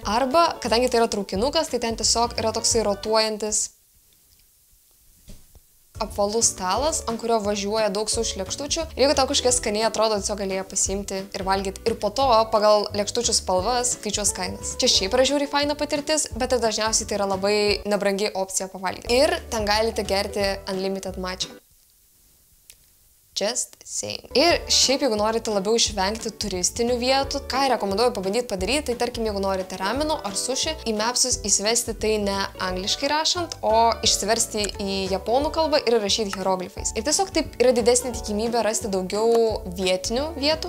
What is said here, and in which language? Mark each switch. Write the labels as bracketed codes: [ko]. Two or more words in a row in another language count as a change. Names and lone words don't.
[lt] Arba, kadangi tai yra traukinukas, tai ten tiesiog yra toksai rotuojantis apvalus stalas, ant kurio važiuoja daug sushi lėkštučių. Ir jeigu tau kažkas skaniai atrodo, tiesiog galėjo pasiimti ir valgyti. Ir po to pagal lėkštučių spalvas skaičiuos kainas. Čia šiaip yra žiauriai faina patirtis, bet ir dažniausiai tai yra labai nebrangi opcija pavalgyti. Ir ten galite gerti [en] unlimited matcha. Just saying. [lt] Ir šiaip, jeigu norite labiau išvengti turistinių vietų, ką rekomenduoju pabandyti padaryti, tai tarkim, jeigu norite rameno ar sushi, į Mapsus įsivesti tai ne angliškai rašant, o išsiversti į japonų kalbą ir rašyti hieroglifais. Ir tiesiog taip yra didesnė tikimybė rasti daugiau vietinių vietų.